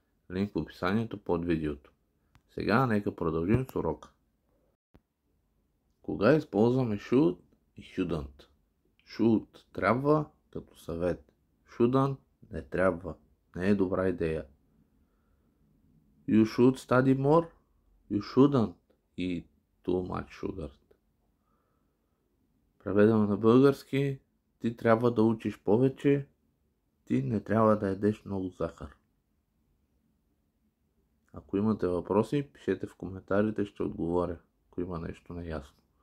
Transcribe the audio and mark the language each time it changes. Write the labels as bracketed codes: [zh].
[bg] Линк в описанието под видеото. Сега нека продължим с урока. Кога използваме should и shouldn't? Should трябва като съвет. Shouldn't не трябва. Не е добра идея. [en] You should study more. You shouldn't eat too much sugar. [bg] Преведено на български, ти трябва да учиш повече, ти не трябва да ядеш много захар. Ако имате въпроси, пишете в коментарите, ще отговоря, ако има нещо неясно.